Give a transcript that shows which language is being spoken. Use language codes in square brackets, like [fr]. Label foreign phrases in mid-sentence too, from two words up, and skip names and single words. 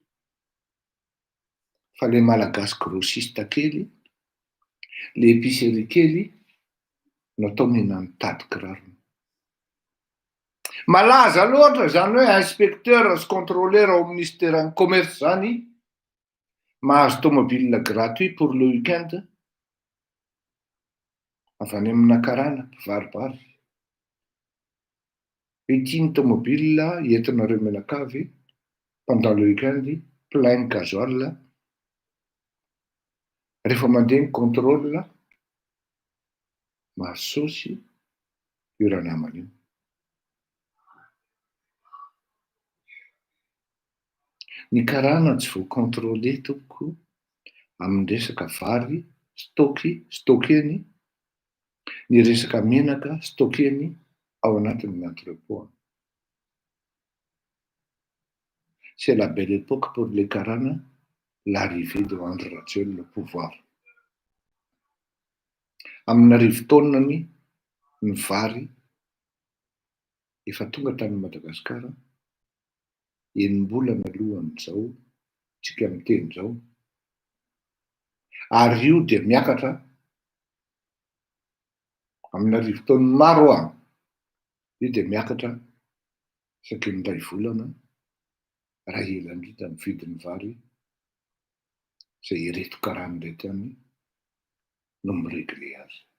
[mg] Fa le malagasy grossiste kely, [fr] le épicerie [mg] kely, natao mihinany tady kirarony. Malaza loatra zany hoe inspecteur sy [fr] contrôleur au ministère commerce [mg] zany, mahazo tomobile [fr] gratuit pour le week-end, [mg] avy any amina karana, mpivaribary. Ity ny tomobile entinareo menakavy [fr] pendant le week-end, plein gasoil. [mg] Rehefa mandeha ny contrôle, mahazo saosy io raha namany io. Ny karana tsy voakontrôle tompoko amin'ny resaka vary, stokeny, ny resaka menaka, stokeny ao anatin'ny entrepôt. [fr] C'est la belle époque pour les Karana, l'arrivée de Andry Rajoelina au pouvoir. [mg] Amina rivotaonany ny vary efa tonga tany Madagasikara, enim-bolana alohan'izao, tsika miteny izao. Ary io dia miakatra amina rivotaony maro any, io dia miakatra saky ny 2 volana raha ela indrindra ny vidin'ny vary izay ireto karana ireto ihany no miregle azy.